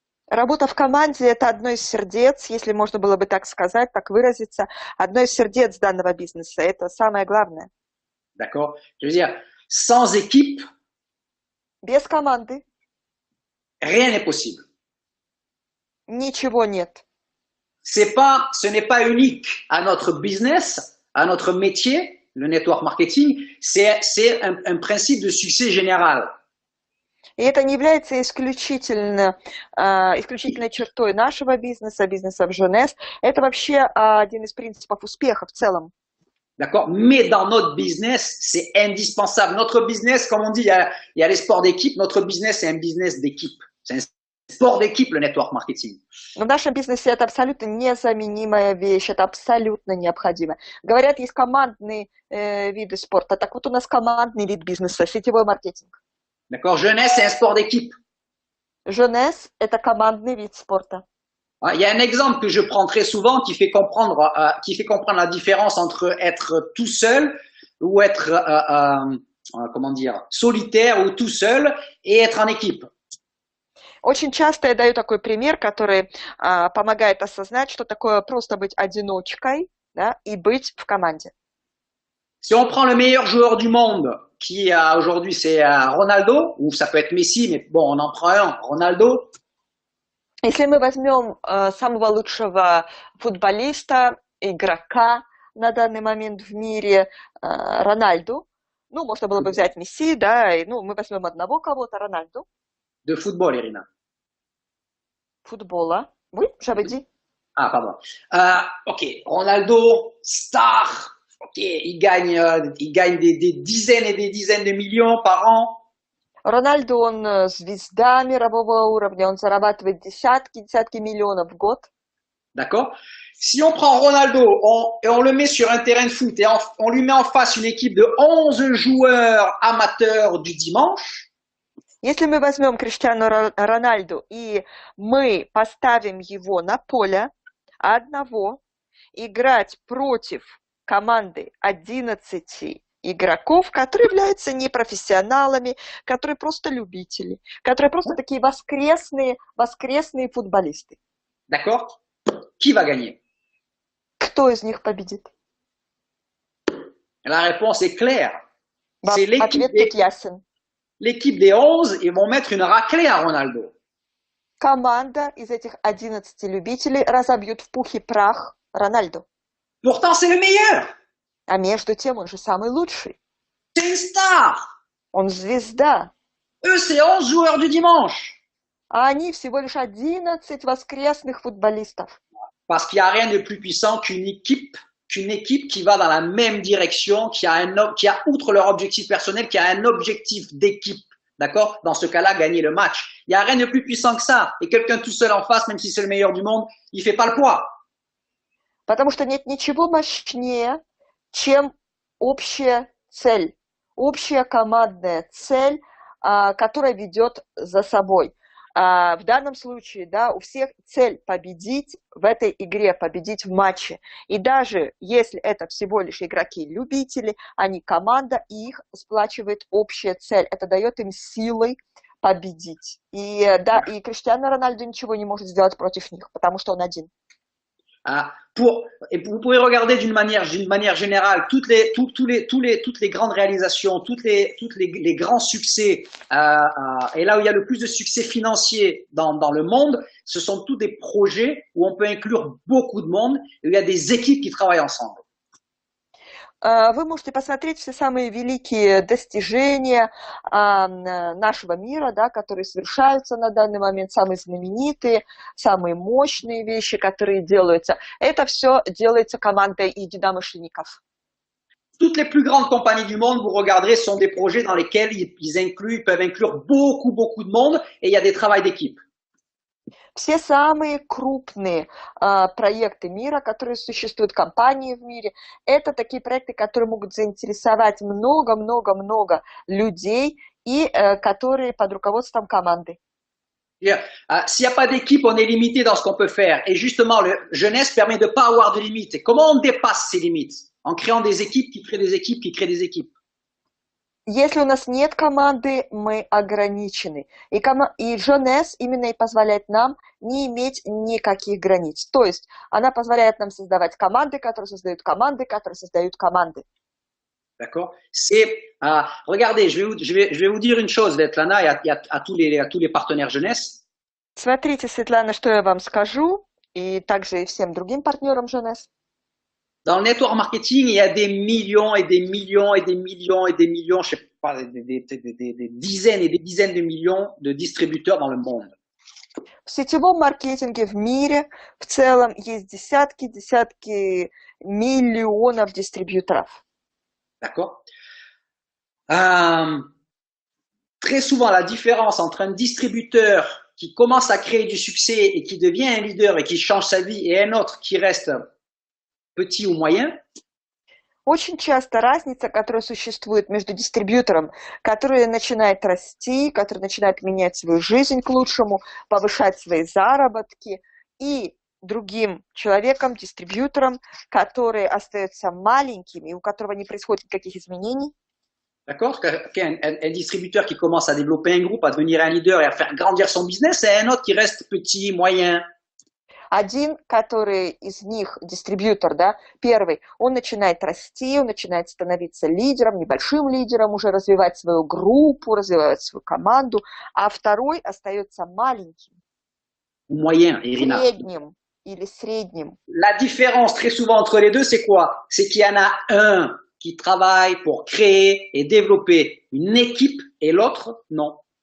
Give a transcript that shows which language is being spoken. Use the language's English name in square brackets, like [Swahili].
[Russian] Работа в команде – это одно из сердец, если можно было бы так сказать, так выразиться, одно из сердец данного бизнеса. Это самое главное. [French] D'accord? Je veux dire, sans équipe, [Russian] без команды [French] rien n'est possible. [Russian] Ничего нет. [French] Ce n'est pas unique à notre business, à notre métier, le network marketing, c'est un principe de succès général. [Russian] И это не является исключительной чертой нашего бизнеса, бизнеса в jeunesse. Это вообще один из принципов успеха в целом. [French] D'accord? Mais dans notre business, c'est indispensable. Notre business, comme on dit, il y a les sports d'équipe. Notre business, c'est un business d'équipe. C'est un sport d'équipe, le network marketing. [Russian] Но в нашем бизнесе это абсолютно незаменимая вещь, это абсолютно необходимо. Говорят, есть командные виды спорта. Так вот у нас командный вид бизнеса, сетевой маркетинг. [French] D'accord? Jeunesse, c'est un sport d'équipe. [Russian] Jeunesse – это командный вид спорта. [French] Il y a un exemple que je prends très souvent qui fait comprendre la différence entre être tout seul ou être, comment dire, solitaire ou tout seul et être en équipe. [Russian] Очень часто я даю такой пример, который помогает осознать, что такое просто быть одиночкой, да, и быть в команде. [French] Si on prend le meilleur joueur du monde, qui aujourd'hui c'est Ronaldo, ou ça peut être Messi, mais bon, on en prend un, Ronaldo. [Russian] Если мы возьмем самого лучшего футболиста, игрока на данный момент в мире, Рональду, Ну, можно было бы взять Месси, да, и, ну, мы возьмем одного кого-то, Рональду. [French] De football, Irina. [Russian] Футбола. [French] Oui, j'avais dit. Ah, pardon. Ok, Ronaldo, star. Ok, il gagne des dizaines et des dizaines de millions par an. [Russian] Рональду, он звезда мирового уровня, он зарабатывает десятки миллионов в год. [French] D'accord? Si on prend Ronaldo et on le met sur un terrain de foot et on lui met en face une équipe de 11 joueurs amateurs du dimanche, [Russian] Если мы возьмем Криштиану Рональду и мы поставим его на поле одного, играть против команды 11 игроков, которые являются непрофессионалами, которые просто любители, которые просто такие воскресные футболисты. [French] d'accord? Qui va gagner? [Russian] Кто из них победит? [French] La réponse est claire. C'est [Russian] Ответ тут ясен. [French] l'équipe des 11, ils vont mettre une raclée à Ronaldo. [Russian] Команда из этих 11 любителей разобьют в пух и прах Рональду. [French] Pourtant, c'est le meilleur. [Russian] А между тем он же самый лучший. [French] C'est une star. [Russian] Он звезда. [French] Eux, c'est 11 joueurs du dimanche. [Russian] А они всего лишь 11 воскресных футболистов. [French] Parce qu'il n'y a rien de plus puissant qu'une équipe qui va dans la même direction, qui a outre leur objectif personnel, qui a un objectif d'équipe. D'accord? Dans ce cas-là, gagner le match. Il n'y a rien de plus puissant que ça. Et quelqu'un tout seul en face, même si c'est le meilleur du monde, il fait pas le poids. [Russian] Потому что нет ничего мощнее, чем общая цель, общая командная цель, которая ведет за собой. В данном случае, да, у всех цель победить в этой игре, победить в матче. И даже если это всего лишь игроки-любители, они команда, и их сплачивает общая цель. Это дает им силой победить. И да, и Криштиану Рональду ничего не может сделать против них, потому что он один. [French] Vous pouvez regarder d'une manière générale toutes les grandes réalisations, tous les grands succès, et là où il y a le plus de succès financier dans le monde, ce sont tous des projets où on peut inclure beaucoup de monde, et où il y a des équipes qui travaillent ensemble. [Russian] Вы можете посмотреть все самые великие достижения нашего мира, да, которые совершаются на данный момент, самые знаменитые, самые мощные вещи, которые делаются. Это все делается командой единомышленников. [French] Toutes les plus grandes compagnies du monde, vous regarderez, sont des projets dans lesquels ils peuvent inclure beaucoup de monde, et il y a des travails d'équipe. [Russian] Все самые крупные проекты мира, которые существуют, компании в мире, это такие проекты, которые могут заинтересовать много людей и которые под руководством команды. [French] S'il n'y a pas d'équipe, on est limité dans ce qu'on peut faire. Et justement, le jeunesse permet de ne pas avoir de limites. Et comment on dépasse ces limites? En créant des équipes qui créent des équipes qui créent des équipes. [Russian] Если у нас нет команды, мы ограничены. И Jeunesse именно и позволяет нам не иметь никаких границ. То есть она позволяет нам создавать команды, которые создают команды, которые создают команды. [French] D'accord? Regardez, je vais vous dire une chose, Svetlana, et à tous les partenaires jeunesse. [Russian] Смотрите, Светлана, что я вам скажу, и также и всем другим партнерам Jeunesse. [French] Dans le network marketing, il y a des millions et des millions et des millions et des millions, je sais pas, des dizaines et des dizaines de millions de distributeurs dans le monde. [Russian] В сетевом маркетинге в мире в целом есть десятки миллионов дистрибьюторов. [French] D'accord? Très souvent, la différence entre un distributeur qui commence à créer du succès et qui devient un leader et qui change sa vie et un autre qui reste petit ou moyen. [Russian] Очень часто разница, которая существует между дистрибьютором, который начинает расти, который начинает менять свою жизнь к лучшему, повышать свои заработки, и другим человеком, дистрибьютором, который остается маленьким и у которого не происходит никаких изменений. [French] D'accord? Un distributeur qui commence à développer un groupe, à devenir un leader et à faire grandir son business, et un autre qui reste petit, moyen. [Russian] Один, который из них, дистрибьютор, да, первый, он начинает расти, он начинает становиться лидером, небольшим лидером, уже развивать свою группу, развивать свою команду, а второй остается маленьким, [French] moyen, Irina. [Russian] средним или средним. [French] La différence très souvent entre les deux, c'est quoi? C'est qu'il y en a un qui travaillent pour créer et développer une équipe et l'autre, non.